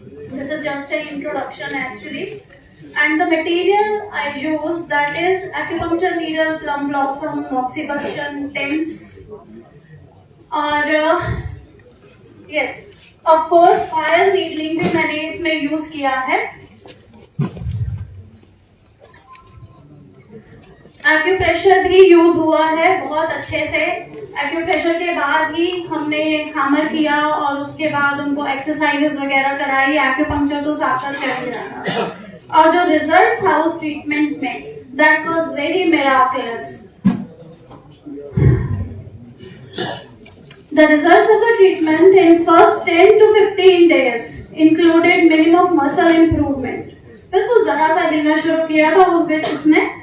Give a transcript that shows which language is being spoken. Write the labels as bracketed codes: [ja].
[en] This is just an introduction actually. And the material I used, that is acupuncture needle, plum blossom, moxibustion, tense, [hi] और yes, of course fire needling भी मैंने इसमें use किया है। Acupressure भी use हुआ है बहुत अच्छे से। एक्यूप्रेशर के बाद ही हमने हैमर किया और उसके बाद उनको एक्सरसाइजेस वगैरह कराई। एक्यूपंक्चर तो साथ साथ चल रहा था, और जो रिजल्ट था उस ट्रीटमेंट में, [en] That was very miraculous. The results of the treatment in first 10 to 15 days included minimum muscle improvement. [hi] बिल्कुल जरा सा हिलना शुरू किया था उस बीच उसने।